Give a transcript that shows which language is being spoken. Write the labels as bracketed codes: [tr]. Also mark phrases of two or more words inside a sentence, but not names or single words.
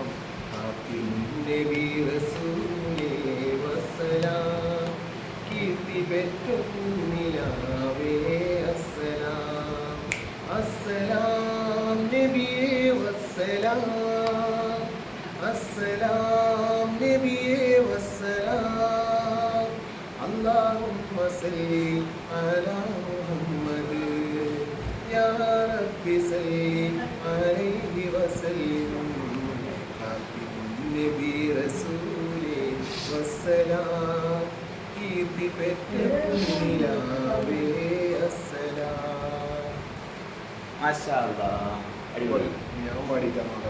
[ml] നബി റസൂലേ വസ്സലാം, കീർത്തി പെറ്റ പുണ്യനാവേ അസ്സലാം. അസ്സലാം നബിയേ വസ്സലാം, അസ്സലാം നബിയേ വസ്സലാം. [ar] اللهم صل على محمد يا رب صل عليه وسلم. [ml] നബി റസൂലേ വസ്സലാം, കീർത്തി പെറ്റ പുണ്യനാവേ അസ്സലാം. [ar] ما شاء الله, [ml] അടിപൊളി. ഞാൻ പാടിക്കാറുണ്ടല്ലോ.